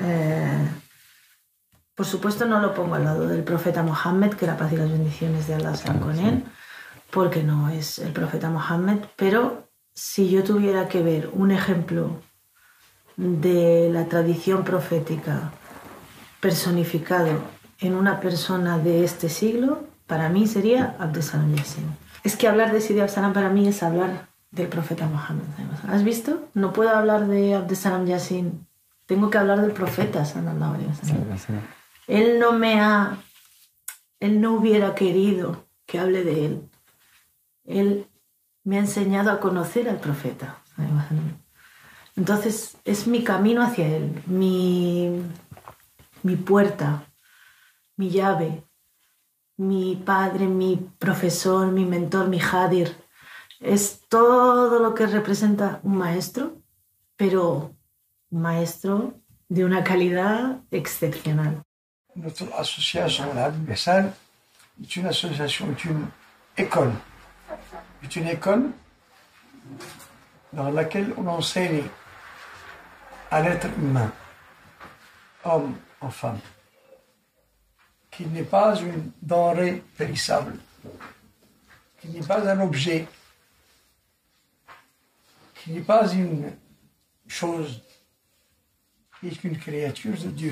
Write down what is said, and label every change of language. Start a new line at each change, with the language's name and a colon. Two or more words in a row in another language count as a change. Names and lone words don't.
Spanish: por supuesto no lo pongo al lado del profeta Mohammed, que la paz y las bendiciones de Allah sean con él, porque no es el profeta Mohammed, pero si yo tuviera que ver un ejemplo de la tradición profética personificado en una persona de este siglo, para mí sería Abdesalam Yassin. Es que hablar de Sidi Abdesalam para mí es hablar del profeta Mohammed. ¿Has visto? No puedo hablar de Abdesalam Yassin, tengo que hablar del profeta
Arabic: صلى الله عليه وسلم.
Spanish: Él no hubiera querido que hable de él. Él me ha enseñado a conocer al profeta. Entonces es mi camino hacia él, mi puerta, mi llave, mi padre, mi profesor, mi mentor, mi hadir. Es todo lo que representa un maestro, pero un maestro de una calidad excepcional.
French: Notre association, la Habib Hassan, est une association, est une école. C'est une école dans laquelle on enseigne à l'être humain, homme ou femme, qu'il n'est pas une denrée périssable, qu'il n'est pas un objet, qu'il n'est pas une chose, qui est une créature de Dieu.